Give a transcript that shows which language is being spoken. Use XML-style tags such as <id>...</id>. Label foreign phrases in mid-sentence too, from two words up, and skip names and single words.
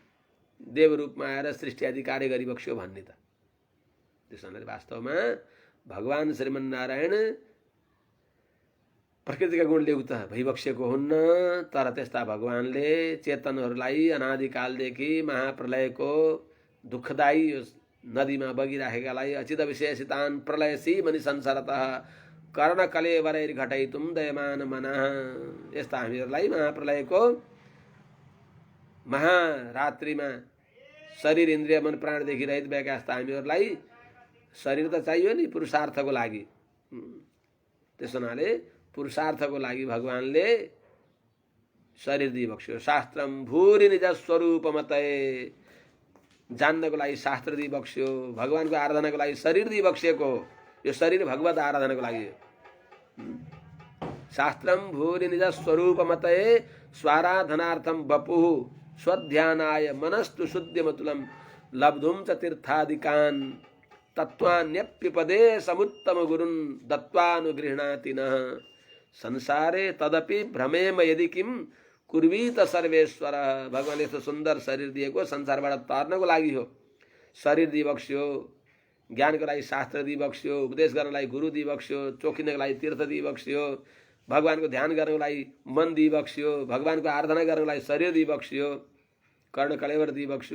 <ne>आएर सृष्टि आदि कार्य गरिबक्स्यो भन्ने त त्यसो हुनाले वास्तवमा भगवान् श्रीमन्नारायण प्रकृतिका गुणले उक्त भइबक्सेको हुन्न, तर त्यस्ता भगवानले चेतनहरूलाई अनादिकालदेखि महाप्रलयको दुःखदायी यो नदीमा बगिराखेकालाई</ne> <sa>अचित विशेषितान् प्रलयसी मनि संसारतः कर्ण कलेवरैर घटाइतुम दयमान मनः,</sa> <ne>यस्ता हामीहरूलाई महाप्रलयको महारात्रिमा शरीर इन्द्रिय मन प्राणदेखि रहित भएका यस्ता हामीहरूलाई शरीर त चाहियो नि पुरुषार्थको लागि। त्यसो हुनाले पुरुषार्थको लागि भगवानले शरीर दिइबक्स्यो।</ne> <sa>शास्त्रम भूरि निज स्वरूपमतय,</sa> <ne>जान्नको लागि शास्त्र दिइबक्स्यो। भगवानको आराधनाको लागि शरीर दिइबक्सिएको, यो शरीर भगवत आराधनाको लागि।</ne> <sa>शास्त्रम भूरि निज स्वरूपमतय स्वाराधनार्थम बपुः स्वध्यानाय मनस्तु शुद्धिमतुलम लब्धुम च तीर्थादिकान् तत्त्वान्यप्युपदे समुत्तम गुरुन् दत्त्वानुगृह्णाति नः संसारे तदपि भ्रमेम यदि किम कुर्वीत सर्वेश्वर।</sa> <ne>भगवानले यस्तो सुन्दर शरीर दिएको संसारबाट तर्नको लागि हो। शरीर दिइबक्स्यो, ज्ञानको लागि शास्त्र दिइबक्स्यो, उपदेश गर्नको लागि गुरु दिइबक्स्यो, चोखिनको लागि तीर्थ दिइबक्स्यो, भगवानको ध्यान गर्नको लागि मन दिइबक्स्यो, भगवानको आराधना गर्नको लागि शरीर दिइबक्स्यो, कर्ण कलेवर दिइबक्स्यो।</ne>